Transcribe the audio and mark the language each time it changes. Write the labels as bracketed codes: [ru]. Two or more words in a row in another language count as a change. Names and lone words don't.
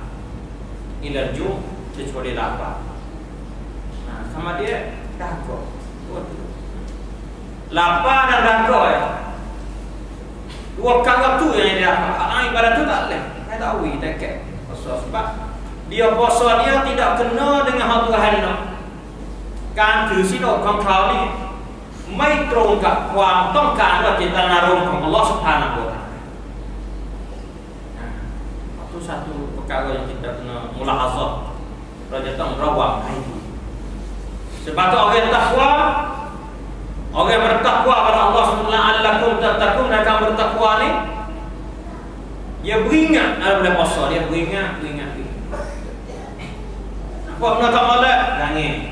[ar] Ila al-ju' [ms] kecuali lapar. Sama dia dahaga. Lapar dan dahaga ya. Dua perkara tu yang dia dapat. Ibarat tu tak boleh. Saya tahu tiket puasa. Sebab dia puasa dia tidak kena dengan hak Tuhan nak. [th] การถือศีลอดของเขานี่ไม่ตรงกับความต้องการและเจตนารมณ์ของอัลลอฮฺ [ar] Subhanahu wa Ta'ala. [ms] Itu satu perkara yang kita kena mulahazah. Kita [th] ต้องระวังให้ดี [ms] Sebab tu orang yang takwa, orang yang bertakwa kepada Allah SWT, [ar] allakum tattaqun, [ms] akan bertakwa ni, dia beringat dalam puasa, dia beringat. Buat benda tak molek, nangis.